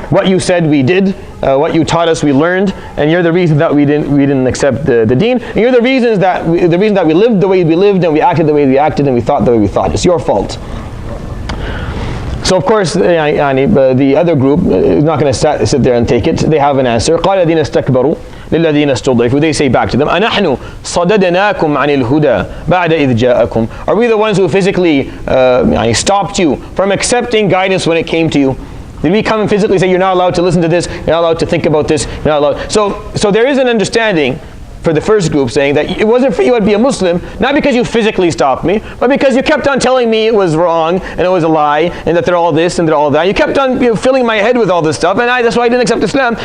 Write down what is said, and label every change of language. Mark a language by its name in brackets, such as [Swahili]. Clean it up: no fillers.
[English] What you said, we did. What you taught us, we learned. And you're the reason that we didn't accept the deen. And you're the reason that we lived the way we lived, and we acted the way we acted, and we thought the way we thought. It's your fault. So of course, the other group is not going to sit there and take it. They have an answer. [Arabic] قَالَ الَّذِينَ اسْتَكْبَرُوا لِلَّذِينَ اسْتُضْعِفُوا. [English] They say back to them, [Arabic] أَنَحْنُ صَدَدْنَاكُمْ عَنِ الْهُدَى بَعْدَ إِذْ جَاءَكُمْ. [English] Are we the ones who physically stopped you from accepting guidance when it came to you? Did we come and physically say, you're not allowed to listen to this, you're not allowed to think about this, you're not allowed? So there is an understanding for the first group saying that it wasn't for you to be a Muslim, not because you physically stopped me, but because you kept on telling me it was wrong and it was a lie and that they're all this and they're all that. You kept on filling my head with all this stuff, and that's why I didn't accept Islam.